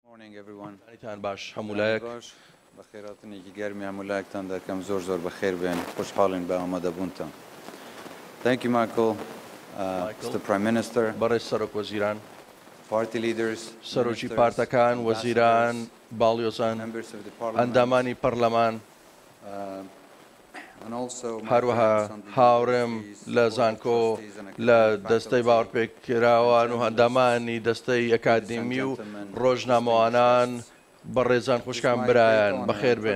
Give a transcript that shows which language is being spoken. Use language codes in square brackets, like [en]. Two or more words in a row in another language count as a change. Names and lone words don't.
[ckb] تان باش هەمولایەک بەخێراتنێکی گەرمی هەمولایەکتان دەکەم زۆر بەخێر بێن خوشحاڵین بە ئامادەبوونتان. [en] Thank you, Michael. Mr. Prime Minister, [ckb] بەڕێز سەرۆک وەزیران، [en] party leaders, [ckb] سەرۆکی پارتەکان، وەزیران، باڵیۆزان، ئەندامانی پەرلەمان، هەروەها هاوڕێم لە زانکۆ لە دەستەی باوەڕپێکراوان و هەندامانی دەستەی ئەکادمی و ڕۆژنامەوانان، بەڕێزان خوشکان برایان بەخێر بێن.